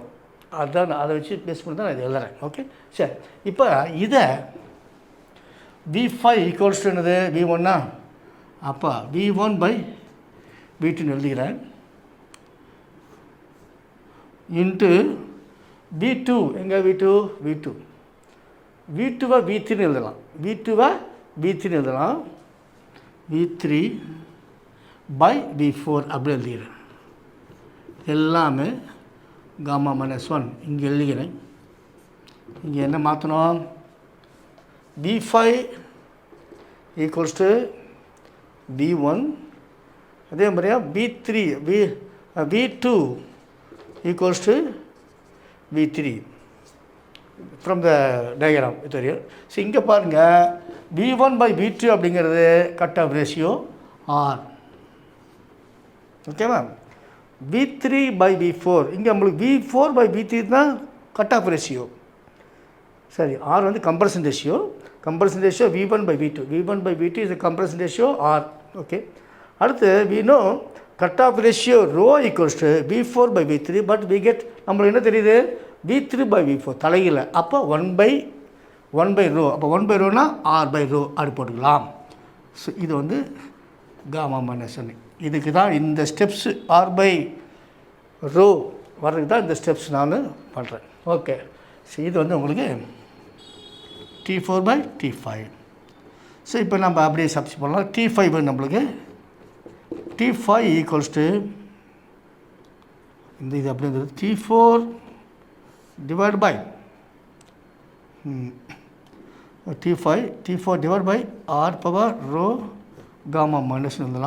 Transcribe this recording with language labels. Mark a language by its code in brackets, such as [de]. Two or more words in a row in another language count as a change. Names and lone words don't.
[ta] அதுதான் அதை வச்சு பேஸ் பண்ணி தான் நான் இது எழுதுறேன். ஓகே, சரி. இப்போ இதை V5 ஈக்குவல்ஸ் என்னது? V1. அப்போ V1 by V2 எழுதுகிறேன். இன்ட்டு V2 எங்கே? V2 V2 V3 எழுதலாம். V3 எழுதலாம். V3 by V4 அப்படி எழுதுகிறேன். எல்லாமே [en] gamma minus [ta] 1 இங்கே எழுதுகிறேன். இங்கே என்ன மாற்றணும்? V5 [en] equals to [ta] V1. அதே மாதிரியா V2 [en] equals to V3 from the diagram [ta] இது தெரியும். ஸோ இங்கே பாருங்கள், V1 by V2 அப்படிங்கிறது [en] cut off ratio [ta] R. ஓகேவா? V3 by V4 இங்கே நம்மளுக்கு V4 by V3 தான் [en] cut off ratio. [ta] சரி, R வந்து [en] compression ratio. [ta] V1 by V2. [en] V1 by V2 is a compression ratio R. ஓகே. அடுத்து we know cut off ratio rho equals to V4 by V3, but we get [ta] நம்மளுக்கு என்ன தெரியுது? V3 by V4 தலையில். அப்போ 1 by rho. அப்போ 1 by rho R by rho அப்படி போட்டுக்கலாம். ஸோ இது வந்து [en] gamma minus [ta] 1. இதுக்கு தான் இந்த ஸ்டெப்ஸ் R by rho வர்றதுக்கு தான் இந்த ஸ்டெப்ஸ் நான் பண்ணுறேன். ஓகே, ஸோ இது வந்து உங்களுக்கு T4 by T5. ஸோ இப்போ நம்ம அப்படியே சப்ஸ்டிட்யூட் பண்ணலாம். T5 நம்மளுக்கு T5 [en] equals to [ta] இந்த இது அப்படிங்கிறது T4 [en] divide by T4 divide by R power rho gamma minus [ta] எழுதலாம்.